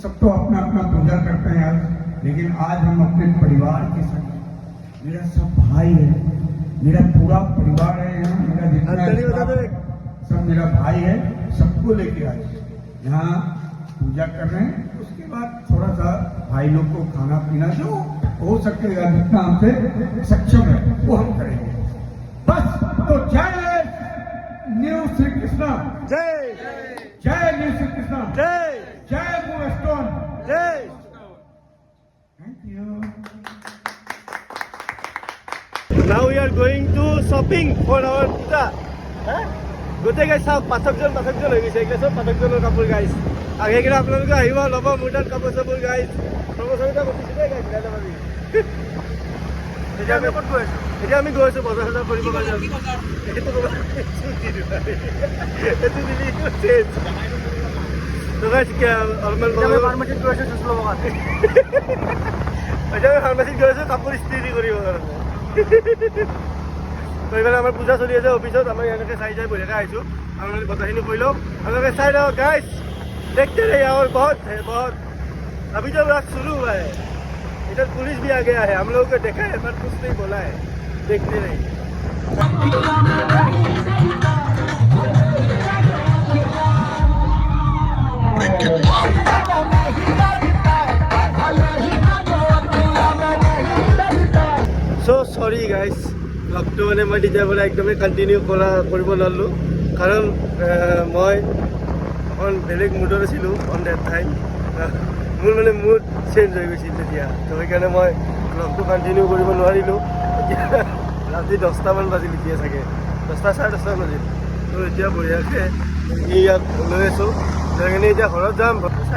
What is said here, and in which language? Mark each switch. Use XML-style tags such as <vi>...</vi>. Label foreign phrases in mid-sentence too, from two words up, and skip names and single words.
<hi>सब तो अपना अपना पूजा करते हैं आज लेकिन आज हम अपने परिवार के साथ मेरा सब भाई है मेरा पूरा परिवार है यहाँ मेरा जितना सब मेरा भाई है सबको लेके आए यहाँ पूजा कर रहे हैं उसके बाद थोड़ा सा भाई लोग को खाना पीना जो हो सकेगा जितना हमसे सक्षम है वो हम करेंगे बस तो जय न्यू श्री कृष्णा जय न्यू श्री कृष्णा जय मूव स्टोन जय</hi> <en>thank you Now we are are going to shopping for our puja.</en> <as>গোটেই গাইছ চাওক পাঠকজন হৈ গৈছে এইগিলা চব পাঠকজনৰ কাপোৰ গাইছ আৰু সেইকেইটা আপোনালোকে আহিব ল'ব মোৰ তাত কাপোৰ চাপোৰ গাইছ প্ৰমোচনটা কৰিছোঁ দেই গাইছ গাইছ পাবি এতিয়া আমি ক'ত গৈ আছোঁ এতিয়া আমি গৈ আছোঁ বজাৰ চজাৰ কৰিব কাৰণে এইটো দিলি চেঞ্জ তো গাইছ অলপমান ফাৰ্মাচীত গৈ আছোঁ জুচ ল'ব কাৰণে এতিয়া আমি ফাৰ্মাচীত গৈ আছোঁ কাপোৰ ইস্ত্ৰি কৰিব কাৰণে তো এইফালে আমাৰ পূজা চলি আছে অফিচত আমি এনেকৈ চাই বঢ়িয়াকৈ আহিছোঁ আমি বজাৰখিনি কৰি লওঁ আপোনালোকে চাই লওক গাইছ</as> <hi>देखते रहिए और बहुत है बहुत अभी तो रात शुरू हुआ है इधर पुलिस भी आ गया है हम लोगों को देखा है पर कुछ नहीं बोला है देखते रहिए</hi> <en>so sorry guys</en> <as>ব্লগটো মানে মই তেতিয়াৰ পৰা একদমেই কণ্টিনিউ কৰিব নোৱাৰিলোঁ কাৰণ মই অকণ বেলেগ মুডত আছিলোঁ</as> <en>on date time</en> <as>মোৰ মানে মুড চেঞ্জ হৈ গৈছিল তেতিয়া তো সেইকাৰণে মই ব্লগটো কণ্টিনিউ কৰিব নোৱাৰিলোঁ এতিয়া ৰাতি 10টামান বাজিল এতিয়া চাগে 10টা 10:30 বাজিল তো এতিয়া বঢ়িয়াকৈ ইয়াত লৈ আছোঁ সেইকাৰণে এতিয়া ঘৰত যাম চাই</as>